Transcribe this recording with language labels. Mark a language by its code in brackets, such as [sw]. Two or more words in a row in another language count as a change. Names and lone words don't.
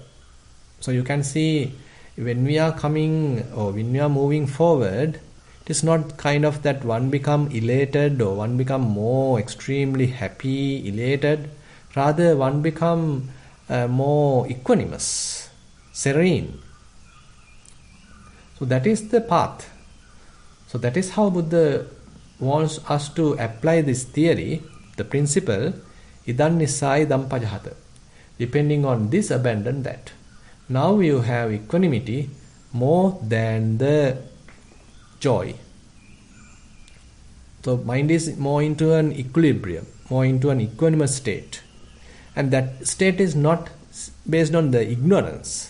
[en] So you can see when we are coming or when we are moving forward, it is not kind of that one become elated or one become more extremely happy, elated. Rather one become more equanimous, serene. So that is the path. So that is how Buddha wants us to apply this theory, the principle, [pi] idan nissai idam pajahata. [en] Depending on this, abandon that. Now you have equanimity more than the joy. So mind is more into an equilibrium, more into an equanimous state. And that state is not based on the ignorance.